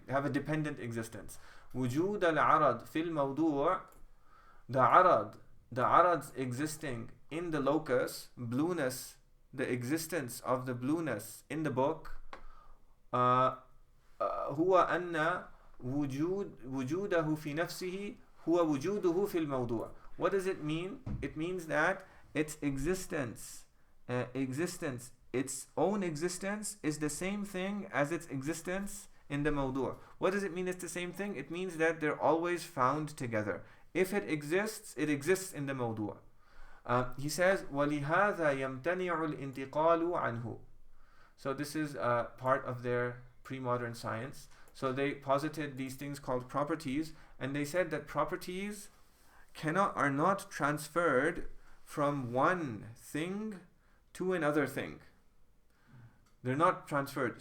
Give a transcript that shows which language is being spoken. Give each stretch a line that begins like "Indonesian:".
English: They have a dependent existence.
Arabic: وجود العرض في الموضوع,
English: the arad's existing in the locus, blueness, the existence of the blueness in the book,
Arabic: هو أن وجوده في نفسه هو وجوده في الموضوع.
English: What does it mean? It means that its existence, its own existence is the same thing as its existence in the mawdu'. What does it mean it's the same thing? It means that they're always found together. If it exists in the mawdu'. He says
Arabic: وَلِهَذَا يَمْتَنِعُ الْإِنْتِقَالُ عَنْهُ.
English: So this is part of their pre-modern science. So they posited these things called properties, and they said that properties are not transferred from one thing to another thing. They're not transferred.